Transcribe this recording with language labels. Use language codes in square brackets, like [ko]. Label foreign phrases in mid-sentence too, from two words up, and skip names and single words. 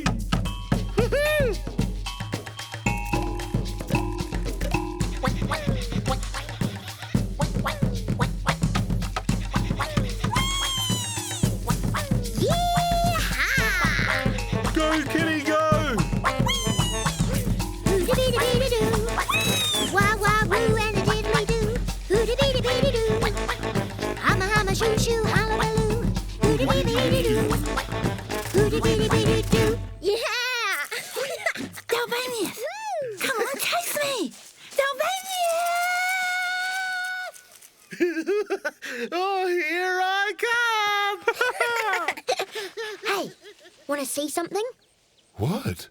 [en] Woohoo! Go, Kitty, go! Hoo-dee-dee-dee-dee-doo. Wah wah woo and a diddly-doo. Hoo-dee-dee-dee-dee-doo. Humma humma shoo shoo hallelujah. Hoo-dee-dee-dee-dee-doo. Hoo-dee-dee-dee-dee-doo. Yeah! Delvanius! Come on, taste me! Delvanius! Oh, here I come! Hey, want to see something? What?